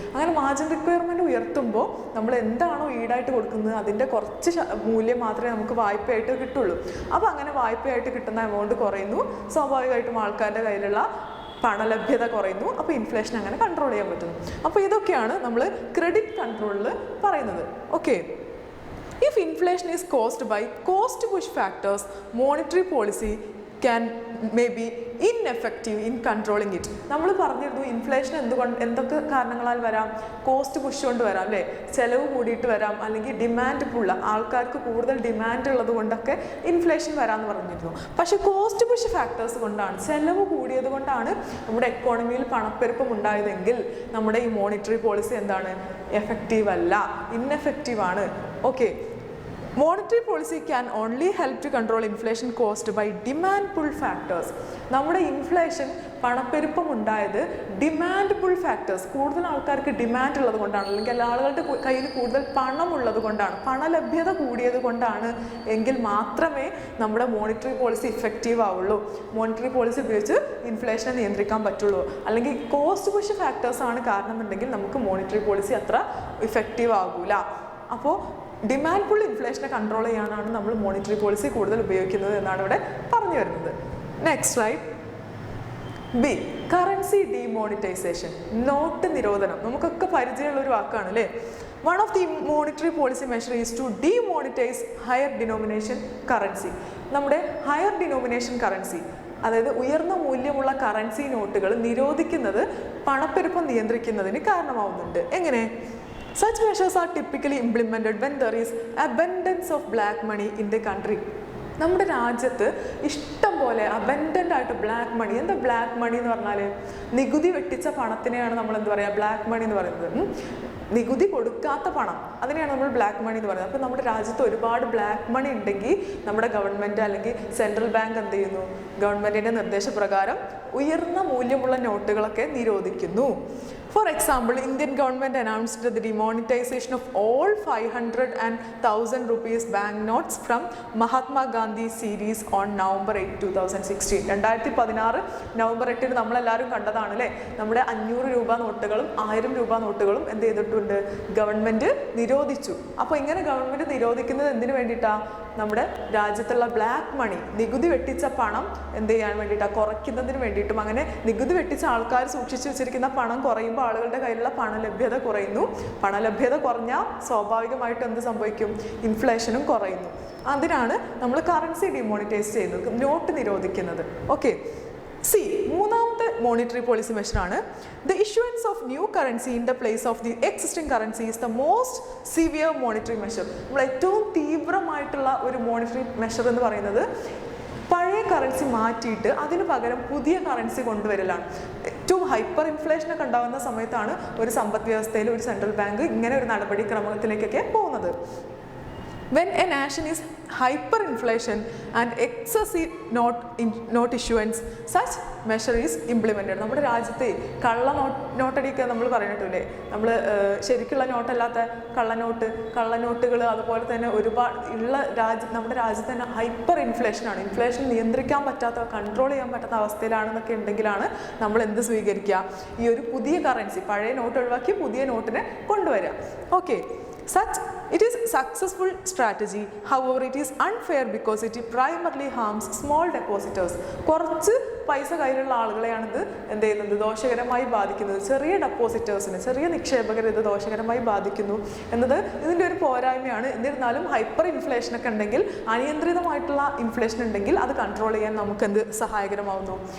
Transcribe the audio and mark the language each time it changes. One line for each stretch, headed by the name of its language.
Malayalam: അങ്ങനെ margin requirement ഉയർത്തുമ്പോൾ നമ്മൾ എന്താണോ ഈടായിട്ട് കൊടുക്കുന്നത് അതിൻ്റെ കുറച്ച് മൂല്യം മാത്രമേ നമുക്ക് വായ്പയായിട്ട് കിട്ടുള്ളൂ. അപ്പോൾ അങ്ങനെ വായ്പയായിട്ട് കിട്ടുന്ന എമൗണ്ട് കുറയുന്നു, സ്വാഭാവികമായിട്ടും ആൾക്കാരുടെ കയ്യിലുള്ള പണലഭ്യത കുറയുന്നു. അപ്പോൾ ഇൻഫ്ലേഷൻ അങ്ങനെ കൺട്രോൾ ചെയ്യാൻ പറ്റുന്നു. അപ്പോൾ ഇതൊക്കെയാണ് നമ്മൾ ക്രെഡിറ്റ് കൺട്രോളിൽ പറയുന്നത്.
English: Okay, if inflation is caused by cost push factors, monetary policy may be ineffective in controlling it.
Malayalam: നമ്മൾ പറഞ്ഞിരുന്നു ഇൻഫ്ലേഷൻ എന്തൊക്കെ കാരണങ്ങളാൽ വരാം, കോസ്റ്റ് പുഷ് കൊണ്ട് വരാം അല്ലേ, ചിലവ് കൂടിയിട്ട് വരാം, അല്ലെങ്കിൽ ഡിമാൻഡ് പുള്ള, ആൾക്കാർക്ക് കൂടുതൽ ഡിമാൻഡ് ഉള്ളത് കൊണ്ടൊക്കെ ഇൻഫ്ലേഷൻ വരാമെന്ന് പറഞ്ഞിരുന്നു. പക്ഷേ കോസ്റ്റ് പുഷ് ഫാക്ടേഴ്സ് കൊണ്ടാണ്, ചിലവ് കൂടിയത് കൊണ്ടാണ് നമ്മുടെ എക്കോണമിയിൽ പണപ്പെരുപ്പം ഉണ്ടായതെങ്കിൽ നമ്മുടെ ഈ മോണിറ്ററി പോളിസി എന്താണ്, എഫക്റ്റീവ് അല്ല, ഇന്നെഫക്റ്റീവ് ആണ്. Okay,
English: Monetary policy can only help to control inflation caused by demand pull factors.
Malayalam: നമ്മുടെ ഇൻഫ്ലേഷൻ പണപ്പെരുപ്പം ഉണ്ടായത് ഡിമാൻഡ് പുൾ ഫാക്ടേഴ്സ്, കൂടുതൽ ആൾക്കാർക്ക് ഡിമാൻഡ് ഉള്ളത് കൊണ്ടാണ്, അല്ലെങ്കിൽ ആളുകളുടെ കയ്യിൽ കൂടുതൽ പണം ഉള്ളത് കൊണ്ടാണ്, പണലഭ്യത കൂടിയത് കൊണ്ടാണ് എങ്കിൽ മാത്രമേ നമ്മുടെ മോണിറ്ററി പോളിസി ഇഫക്റ്റീവ് ആവുള്ളൂ. മോണിറ്ററി പോളിസി ഉപയോഗിച്ച് ഇൻഫ്ലേഷനെ നിയന്ത്രിക്കാൻ പറ്റുള്ളൂ. അല്ലെങ്കിൽ കോസ്റ്റ് പുഷ് ഫാക്ടേഴ്സ് ആണ് കാരണം എന്നുണ്ടെങ്കിൽ നമുക്ക് മോണിറ്ററി പോളിസി അത്ര ഇഫക്റ്റീവ് ആകൂല. അപ്പോൾ ഡിമാൻഡ് പുൾ ഇൻഫ്ലേഷനെ കൺട്രോൾ ചെയ്യാനാണ് നമ്മൾ മോണിറ്ററി പോളിസി കൂടുതൽ ഉപയോഗിക്കുന്നത് എന്നാണ് ഇവിടെ പറഞ്ഞു വരുന്നത്.
English: next right B, currency demonetization,
Malayalam: not നിരോധനം. നമുക്കൊക്കെ പരിചയമുള്ള ഒരു വാക്കാണ് അല്ലേ.
English: One of the monetary policy measure is to demonetize higher denomination currency.
Malayalam: നമ്മുടെ ഹയർ ഡിനോമിനേഷൻ കറൻസി, അതായത് ഉയർന്ന മൂല്യമുള്ള കറൻസി നോട്ടുകൾ നിരോധിക്കുന്നത് പണപ്പെരുപ്പം നിയന്ത്രിക്കുന്നതിന് കാരണമാവുന്നുണ്ട്. എങ്ങനെ?
English: Such measures are typically implemented when there is abundance of black money in the country.
Malayalam: നമ്മുടെ രാജ്യത്ത് ഇഷ്ടം പോലെ അബൻഡൻ്റ് ആയിട്ട് ബ്ലാക്ക് മണി. എന്താ ബ്ലാക്ക് മണി എന്ന് പറഞ്ഞാൽ? നികുതി വെട്ടിച്ച പണത്തിനെയാണ് നമ്മൾ എന്താ പറയുക ബ്ലാക്ക് മണി എന്ന് പറയുന്നത്. നികുതി കൊടുക്കാത്ത പണം, അതിനെയാണ് നമ്മൾ ബ്ലാക്ക് മണി എന്ന് പറയുന്നത്. അപ്പോൾ നമ്മുടെ രാജ്യത്ത് ഒരുപാട് ബ്ലാക്ക് മണി ഉണ്ടെങ്കിൽ നമ്മുടെ ഗവൺമെൻറ് അല്ലെങ്കിൽ സെൻട്രൽ ബാങ്ക് എന്ത് ചെയ്യുന്നു? ഗവൺമെൻറ്റിൻ്റെ നിർദ്ദേശപ്രകാരം ഉയർന്ന മൂല്യമുള്ള നോട്ടുകളൊക്കെ നിരോധിക്കുന്നു.
English: For example, Indian government announced the demonetization of all 500 and 1000 rupees banknotes from Mahatma Gandhi series on November 8, 2016.
Malayalam: 2016 November 8 നമ്മളെല്ലാവരും കണ്ടതാണ് അല്ലേ. നമ്മുടെ 500 രൂപ നോട്ടുകളും 1000 രൂപ നോട്ടുകളും എന്ത് ചെയ്തിട്ടുണ്ട്? ഗവൺമെൻറ് നിരോധിച്ചു. അപ്പോൾ ഇങ്ങനെ ഗവൺമെൻറ് നിരോധിക്കുന്നത് എന്തിനു വേണ്ടിയിട്ടാണ്? നമ്മുടെ രാജ്യത്തുള്ള ബ്ലാക്ക് മണി, നികുതി വെട്ടിച്ച പണം എന്ത് ചെയ്യാൻ വേണ്ടിയിട്ടാണ്? കുറയ്ക്കുന്നതിന് വേണ്ടിയിട്ടും. അങ്ങനെ നികുതി വെട്ടിച്ച ആൾക്കാർ സൂക്ഷിച്ചു വെച്ചിരിക്കുന്ന പണം കുറയുമ്പോൾ ആളുകളുടെ കയ്യിലുള്ള പണലഭ്യത കുറയുന്നു. പണലഭ്യത കുറഞ്ഞാൽ സ്വാഭാവികമായിട്ട് എന്ത് സംഭവിക്കും? ഇൻഫ്ലേഷനും കുറയുന്നു. അതിനാണ് നമ്മൾ കറൻസി ഡിമോണിറ്റൈസ് ചെയ്യുന്നത്, നോട്ട് നിരോധിക്കുന്നത്. ഓക്കെ.
English: C,
Malayalam: മൂന്നാമത്തെ monetary policy മെഷറാണ്
English: The issuance of new currency in the place of the existing currency is the most severe monetary measure.
Malayalam: നമ്മൾ ഏറ്റവും തീവ്രമായിട്ടുള്ള ഒരു മോണിറ്ററി മെഷർ എന്ന് പറയുന്നത് പഴയ കറൻസി മാറ്റിയിട്ട് അതിന് പകരം പുതിയ കറൻസി കൊണ്ടുവരലാണ്. ഏറ്റവും ഹൈപ്പർ ഇൻഫ്ലേഷനൊക്കെ ഉണ്ടാകുന്ന സമയത്താണ് ഒരു സമ്പദ് വ്യവസ്ഥയിൽ ഒരു സെൻട്രൽ ബാങ്ക് ഇങ്ങനെ ഒരു നടപടിക്രമത്തിലേക്കൊക്കെ പോകുന്നത്.
English: When a nation is hyperinflation and excessive note issuance, such measure is implemented.
Malayalam: നമ്മുടെ രാജ്യത്തെ നോട്ടടിയൊക്കെ നമ്മൾ പറഞ്ഞിട്ടില്ലേ, നമ്മൾ ശരിക്കുള്ള നോട്ടല്ലാത്ത കള്ളനോട്ടുകൾ അതുപോലെ തന്നെ ഒരുപാട് ഉള്ള നമ്മുടെ രാജ്യത്ത് തന്നെ ഹൈപ്പർ ഇൻഫ്ലേഷനാണ്. ഇൻഫ്ലേഷൻ നിയന്ത്രിക്കാൻ പറ്റാത്ത, കൺട്രോൾ ചെയ്യാൻ പറ്റാത്ത അവസ്ഥയിലാണെന്നൊക്കെ ഉണ്ടെങ്കിലാണ് നമ്മൾ എന്ത് സ്വീകരിക്കുക? ഈ ഒരു പുതിയ കറൻസി, പഴയ നോട്ട് ഒഴിവാക്കി പുതിയ നോട്ടിനെ കൊണ്ടുവരിക. Okay.
English: Such it is successful strategy, however it is unfair because it primarily harms small depositors.
Malayalam: കുറച്ച് പൈസ കയ്യിലുള്ള ആളുകളെയാണ് ഇത് എന്ത് ചെയ്യുന്നത്? ദോഷകരമായി ബാധിക്കുന്നത്. ചെറിയ ഡെപ്പോസിറ്റേഴ്സിന്, ചെറിയ നിക്ഷേപകരെ ഇത് ദോഷകരമായി ബാധിക്കുന്നു എന്നത് ഇതിൻ്റെ ഒരു പോരായ്മയാണ്. എന്നിരുന്നാലും ഹൈപ്പർ ഇൻഫ്ലേഷനൊക്കെ ഉണ്ടെങ്കിൽ, അനിയന്ത്രിതമായിട്ടുള്ള ഇൻഫ്ലേഷൻ ഉണ്ടെങ്കിൽ അത് കൺട്രോൾ ചെയ്യാൻ നമുക്ക് എന്ത് സഹായകരമാകുന്നു?